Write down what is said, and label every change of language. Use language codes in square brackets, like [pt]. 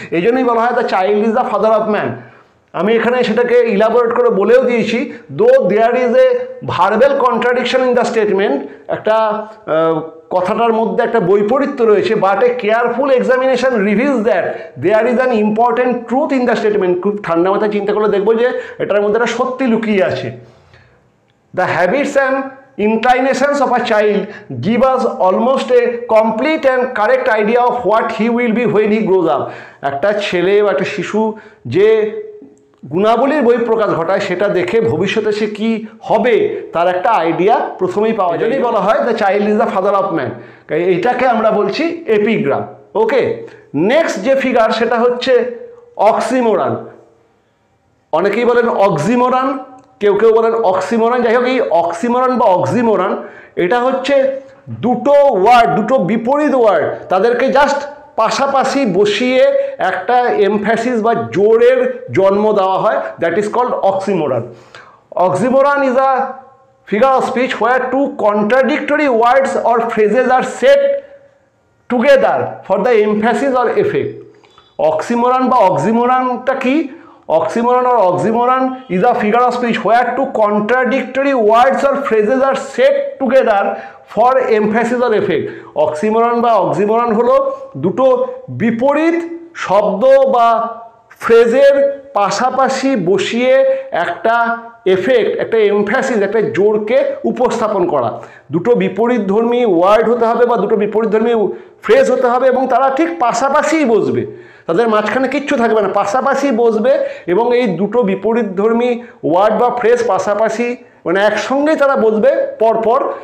[bn] এই জন্যই বলা হয় [en] The child is the father of man. [bn] আমি এখানে সেটাকে ইলাবোরেট করে বলেও দিয়েছি, [en] though there is a verbal contradiction in the statement, [bn] একটা কথাটার মধ্যে একটা বৈপরীত্য রয়েছে, [en] But a careful examination reveals that there is an important truth in the statement. [bn] খুব ঠান্ডা মাথায় চিন্তা করলে দেখবো যে এটার মধ্যে একটা সত্যি লুকিয়ে আছে। [en] The habits and inclinations of a child give us almost a complete and correct idea of what he will be when he grows up. [bn] একটা ছেলে বা একটা শিশু যে গুণাবলীর বহিঃপ্রকাশ ঘটায় সেটা দেখে ভবিষ্যতে সে কি হবে তার একটা আইডিয়া প্রথমেই পাওয়া যায়। বলা হয় [en] The child is the father of man. [bn] এইটাকে আমরা বলছি এপিগ্রাম। ওকে, নেক্সট যে ফিগার সেটা হচ্ছে অক্সিমোরান। অনেকেই বলেন অক্সিমোরান, কেউ কেউ বলেন অক্সিমোরান। যাই হোক, এই অক্সিমোরান বা অক্সিমোরান এটা হচ্ছে দুটো ওয়ার্ড, দুটো বিপরীত ওয়ার্ড, তাদেরকে জাস্ট পাশাপাশি বসিয়ে একটা এমফ্যাসিস বা জোরের জন্ম দেওয়া হয়, [en] That is called oxymoron. Oxymoron is a figure of speech where two contradictory words or phrases are set together for the emphasis or effect. [bn] অক্সিমোরান বা অক্সিমোরানটা কি? [en] Oxymoron or oxymoron is a figure of speech where two contradictory words or phrases are set together for emphasis or effect. [bn] Oxymoron বা oxymoron হলো দুটো বিপরীত শব্দ বা ফ্রেজের পাশাপাশি বসিয়ে একটা এফেক্ট, একটা এমফ্যাসিস, একটা জোরকে উপস্থাপন করা। দুটো বিপরীতধর্মী ওয়ার্ড হতে হবে বা দুটো বিপরীতধর্মী ফ্রেজ হতে হবে এবং তারা ঠিক পাশাপাশিই বসবে, তাদের মাঝখানে কিচ্ছু থাকবে না, পাশাপাশি বসবে এবং এই দুটো বিপরীতধর্মী ওয়ার্ড বা ফ্রেজ পাশাপাশি মানে একসঙ্গেই তারা বসবে পরপর।